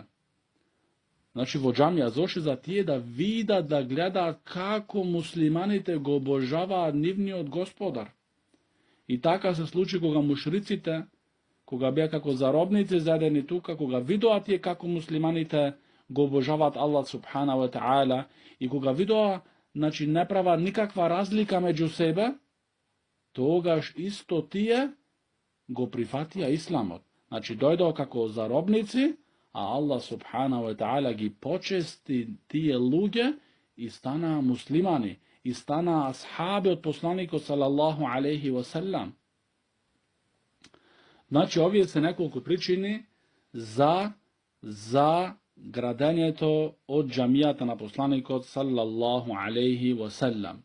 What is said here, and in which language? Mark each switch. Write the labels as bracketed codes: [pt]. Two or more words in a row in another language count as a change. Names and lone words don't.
[mk] Значи во џамија зошли за тие да видат, да гледаат како муслиманите го обожаваат нивниот господар. И така се случи кога мушриците, кога беа како заробници задени тука, кога видоа тие како муслиманите го обожаваат [ar] الله سبحانه وتعالى [mk] и кога видоа, значи, не права никаква разлика меѓу себе, тогаш исто тие го прифатија исламот. Значи дојдоа како заробници, а [ar] الله سبحانه وتعالى [mk] ги почести тие луѓе и станаа муслимани, и станаа асхаби од посланикот [ar] صلى الله عليه وسلم. [mk] Значи овие се неколку причини за градењето од џамијата на посланикот [ar] صلى الله عليه وسلم.